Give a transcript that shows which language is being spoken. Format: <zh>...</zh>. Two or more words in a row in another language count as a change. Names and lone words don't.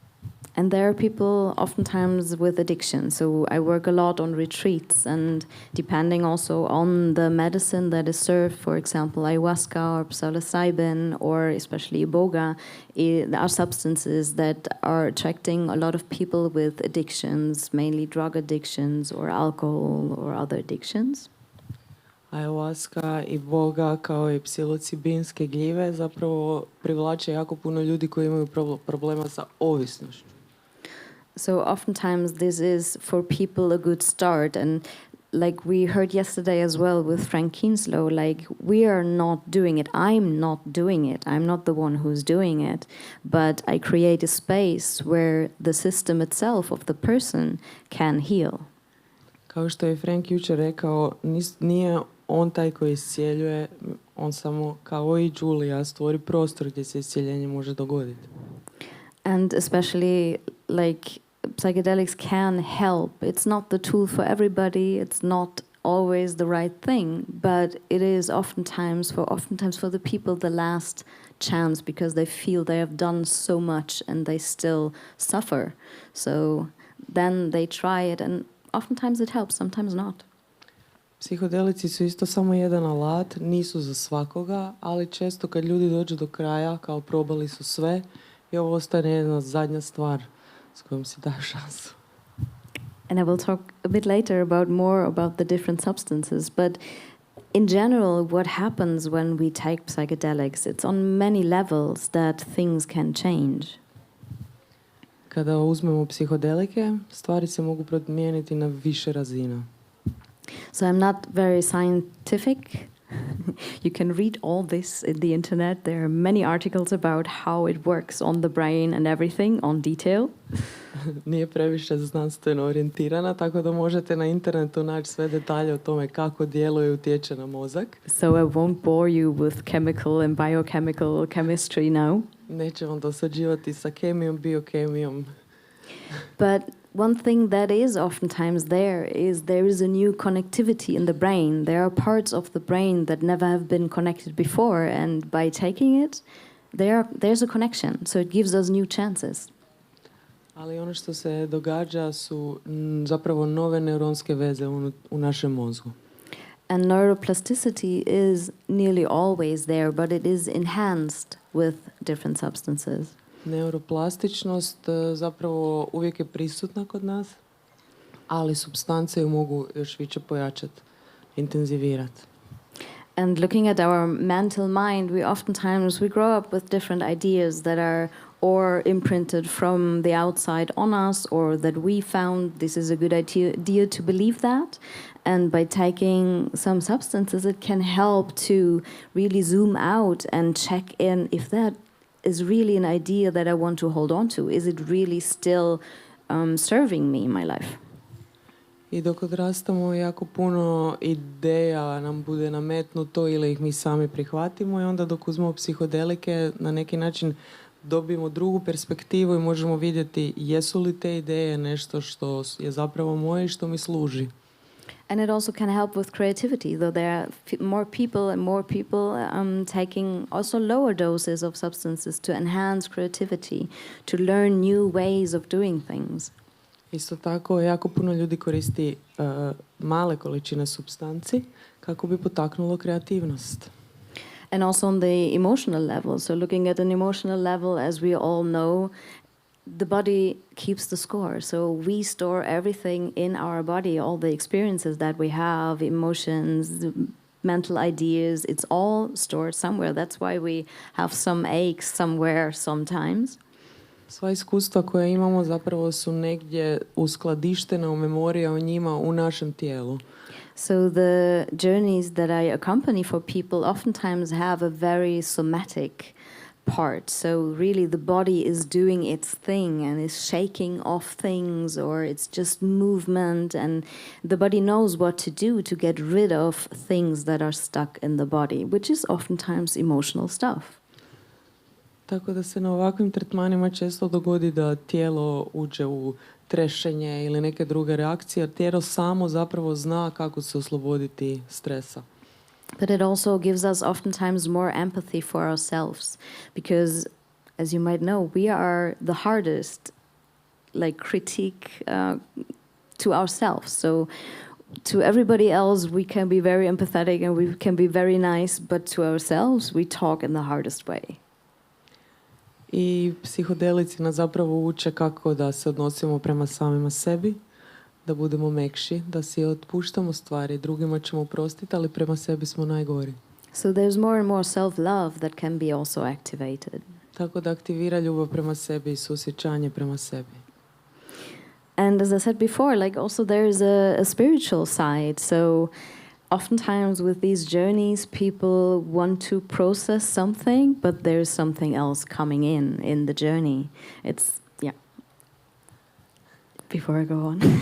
<en>And there are people oftentimes with addiction. So I work a lot on retreats, and depending also on the medicine that is served, for example, ayahuasca or psilocybin or especially iboga, there are substances that are attracting a lot of people with addictions, mainly drug addictions or alcohol or other addictions.</en> <hr>Ayahuasca i boga kao i psilocibinske gljive zapravo privlače jako puno ljudi koji imaju problema sa ovisnošću.</hr> <en>So oftentimes this is for people a good start, and like we heard yesterday as well with Frank Kinslow, like we are not doing it. I'm not doing it. I'm not the one who's doing it, but I create a space where the system itself of the person can heal.</en> <hr>Kao što je Frank jučer rekao, nije on taj koji iscijeljuje, on samo kao i Julia stvori prostor gdje se iscijeljenje može dogoditi.</hr> <en>And especially like psychedelics can help. It's not the tool for everybody. It's not always the right thing, but it is oftentimes for the people the last chance, because they feel they have done so much and they still suffer. So then they try it, and oftentimes it helps, sometimes not.</en> <hr>Psihodelici su isto samo jedan alat, nisu za svakoga, ali često kad ljudi dođu do kraja, kao probali su sve, i ovo ostane jedna zadnja stvar s kojom si da šansu.</hr> <en>And I will talk a bit later more about the different substances, but in general, what happens when we take psychedelics, it's on many levels that things can change.</en> <hr>Kada uzmemo psihodelike, stvari se mogu promijeniti na više razina.</hr> <en>So I'm not very scientific. You can read all this in the internet. There are many articles about how it works on the brain and everything, on detail.</en> <hr>Nije previše znanstveno orijentirana, tako da možete na internetu naći sve detalje o tome kako djeluje i utječe na mozak.</hr> <en>So I won't bore you with chemical and biochemical chemistry now.</en> <hr>Neće vam dosađivati sa kemijom, biokemijom.</hr> <en>But one thing that is oftentimes there is a new connectivity in the brain. There are parts of the brain that never have been connected before, and by taking it, there's a connection. So it gives us new chances.</en> <hr>Ali ono što se događa su zapravo nove neuronske veze u našem mozgu.</hr> <en>And neuroplasticity is nearly always there, but it is enhanced with different substances.</en> <hr>Neuroplastičnost zapravo uvijek je prisutna kod nas, ali supstance ju mogu još više pojačati, intenzivirati.</hr> <en>And looking at our mental mind, we grow up with different ideas that are or imprinted from the outside on us, or that we found this is a good idea to believe that. And by taking some substances, it can help to really zoom out and check in if that is really an idea that I want to hold on to. Is it really still serving me in my life?</en> <hr>I dok odrastamo, jako puno ideja nam bude nametnuto ili ih mi sami prihvatimo, i onda dok uzmemo psihodelike, na neki način dobijemo drugu perspektivu i možemo vidjeti jesu li te ideje nešto što je zapravo moje i što mi služi.</hr> <en>And it also can help with creativity, though there are more people taking also lower doses of substances to enhance creativity, to learn new ways of doing things.</en> <hr>Isto tako, jako puno ljudi koristi male količine supstanci kako bi potaknulo kreativnost.</hr> <en>And also on the emotional level. So looking at an emotional level, as we all know, the body keeps the score. So we store everything in our body, all the experiences that we have, emotions, mental ideas, it's all stored somewhere. That's why we have some aches somewhere sometimes.</en> <hr>Sva iskustva koja imamo zapravo su negdje uskladištena u memorija o njima u našem tijelu.</hr> <en>So the journeys that I accompany for people oftentimes have a very somatic part. So really the body is doing its thing and is shaking off things, or it's just movement, and the body knows what to do to get rid of things that are stuck in the body, which is oftentimes emotional stuff.</en> <hr>Tako da se na ovakvim tretmanima često dogodi da tijelo uđe u trešenje ili neke druge reakcije, jer tijelo samo zapravo zna kako se osloboditi stresa.</hr> <en>But it also gives us oftentimes more empathy for ourselves, because, as you might know, we are the hardest, like, critique to ourselves. So to everybody else, we can be very empathetic and we can be very nice, but to ourselves, we talk in the hardest way.</en> <hr>I psihodelici nas zapravo uče kako da se odnosimo prema samima sebi, da budemo mekši, da si otpuštamo stvari, drugima ćemo oprostiti, ali prema sebi smo najgori.</hr> <en>So there's more and more self-love that can be also activated.</en> <hr>Tako da aktivira ljubav prema sebi i suosjećanje prema sebi.</hr> <en>And as I said before, like, also there is a spiritual side. So oftentimes with these journeys, people want to process something, but there's something else coming in the journey. It's, yeah. Before I go on.</en>